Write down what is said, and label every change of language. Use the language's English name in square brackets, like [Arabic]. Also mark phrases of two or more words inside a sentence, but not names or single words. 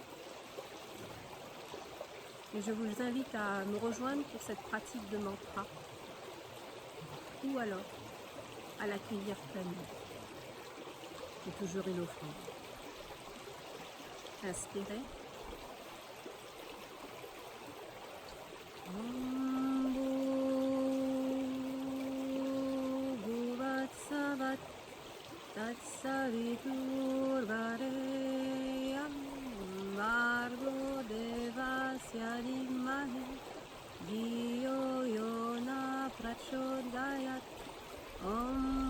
[French] Et je vous invite à me rejoindre pour cette pratique de mantra, ou alors à l'accueillir pleinement. C'est toujours une offrande. Inspirez. [Sanskrit] Bhuvatsavat Tatsaviturvareyam Vargo Devasya Dhimahi Dhiyo Yona Prachodayat Om